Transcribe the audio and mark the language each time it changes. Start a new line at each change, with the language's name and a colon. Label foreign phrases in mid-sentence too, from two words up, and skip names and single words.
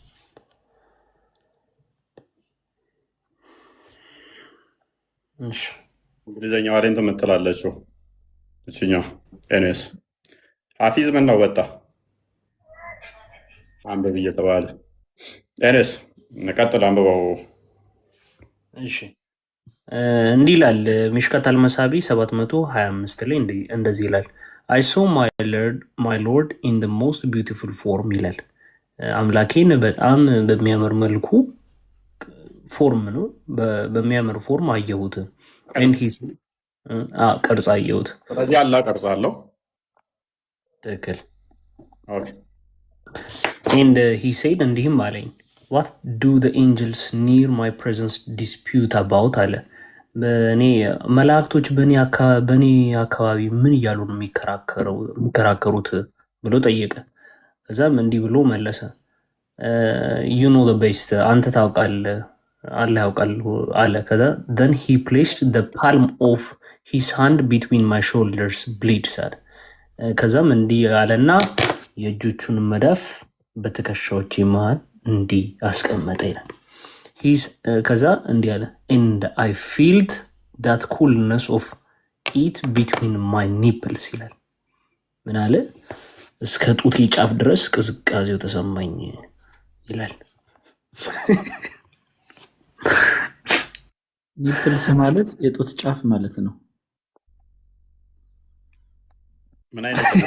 Amharic: እንግሊዝኛዋ ላይ እንትን የምትላለችው እችኛው ኤንኤስ ሐፊዝ ምን ነው ወጣ አንብብ እየተባለ ኤንኤስ ቀጥል አንብበው። እሺ እንዲህ ይላል ሚሽካት አልመሳቢ 725 ላይ እንደዚህ ይላል
English: I saw my lord in the most beautiful form
Amharic: ይላል። አምላኬን በጣም በሚያምር መልኩ ፎርም ነው በሚያምር ፎርም አየሁት። ቅርጽ አየሁት። ስለዚህ አላ ቅርጽ አለው። ትክክል።
English: and he said
Amharic: እንዲህም አለኝ
English: what do the angels near my presence dispute about
Amharic: አለ። በእኔ መላእክቶች በእኔ አካባቢ ምን እያሉ ነው የሚከራከሩት ብሎ ጠየቀ። ከዛም እንዲህ ብሎ መለሰ
English: you know the best
Amharic: አንተ ታውቃለህ አለ ያውቃል አለ። ከዛ
English: then he placed the palm of his hand between my shoulders bleeds
Amharic: አለ። ከዛም እንዲህ አለና የእጆቹን መዳፍ በትከሻዎቼ መሃል እንዲህ አስቀመጠ ይላል። ከዛ እንዲህ አለ
English: and I felt that coolness of it between my nipples
Amharic: ይላል። ምን አለ? እስከ ጡቴ ጫፍ ድረስ ቅዝቃዜው ተሰማኝ ይላል። ኒፕልስ ማለት የጡት ጫፍ ማለት ነው። ምን አይነት